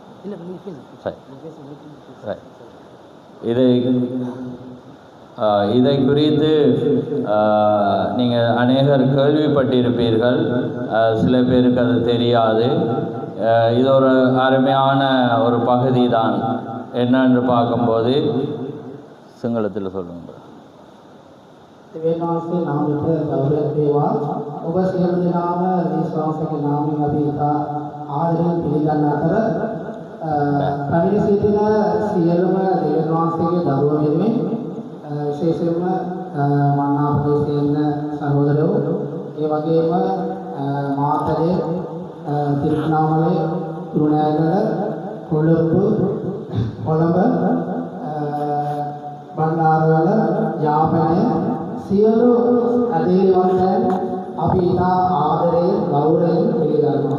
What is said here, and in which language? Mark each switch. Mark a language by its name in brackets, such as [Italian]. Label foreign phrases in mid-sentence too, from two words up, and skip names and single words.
[Tamil] இதை குறித்து நீங்கள் அநேகர் கேள்விப்பட்டிருப்பீர்கள், சில பேருக்கு அது தெரியாது. இது ஒரு அருமையான ஒரு பகுதி தான். என்னென்று பார்க்கும்போது சிங்களத்தில் சொல்லுங்க. [Sinhala] දෙවියන්වහන්සේ නාමයට ගෞරවයක් වේවා. ඔබ සියලු දෙනාම විශ්වාසක නාමයෙන් අපි ඉතා ආදරයෙන් පිළිගන්න අතර පැමිණ සිටින සියලුම දෙවියන්වහන්සේගේ දරුවෝ වෙනුවෙන් විශේෂයෙන්ම මන්නා ප්‍රදේශයේ ඉන්න සහෝදරයෝ, ඒ වගේම මාතලේ, තිරුණාමලේ, කුරුණෑගල, කොළඹ, බණ්ඩාරවල, යාපනය සියලු අධිවන්තයන් අපි ඉතා ආදරයෙන් ගෞරවයෙන් පිළිගන්නවා.